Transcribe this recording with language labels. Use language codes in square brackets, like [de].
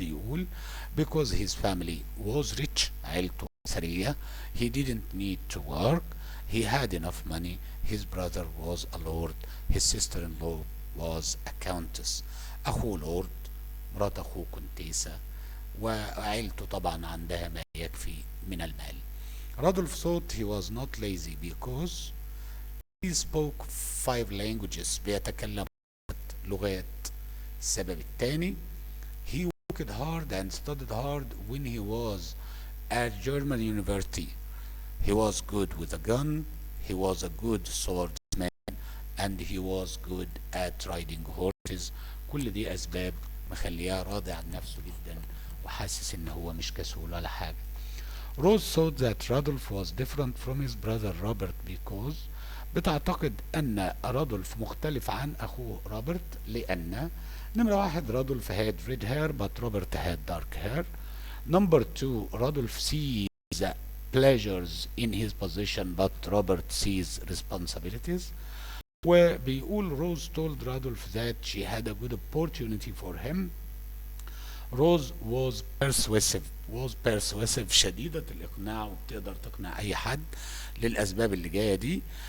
[ar] بيقول [en] because his family was rich، [ar] عيلته ثرية. [en] he didn't need to work. he had enough money. his brother was a lord. his sister-in-law was a countess. [ar] أخوه لورد، مرات أخوه كونتيسة، وعيلته طبعا عندها ما يكفي من المال. [en] Rudolf thought he was not lazy because he spoke 5 languages. [ar] بيتكلم لغات. السبب الثاني، [en] he worked hard and studied hard when he was at German university. He was good with a gun. He was a good swordsman and he was good at riding horses. [ar] كل دي أسباب مخلياه راضي عن نفسه جدا وحاسس إن هو مش كسول ولا حاجة. [en] Rose thought that Rudolf was different from his brother Robert because [ar] بتعتقد أن رادولف مختلف عن أخوه روبرت، لأن نمرة واحد، [en] Rudolf had red hair but Robert had dark hair. Number two, Rudolf sees pleasures in his position but Robert sees responsibilities. [ar] وبيقول [en] Rose told Rudolf that she had a good opportunity for him. Rose was persuasive [ar] شديدة الإقناع، وبتقدر تقنع أي حد للأسباب اللي جاية دي.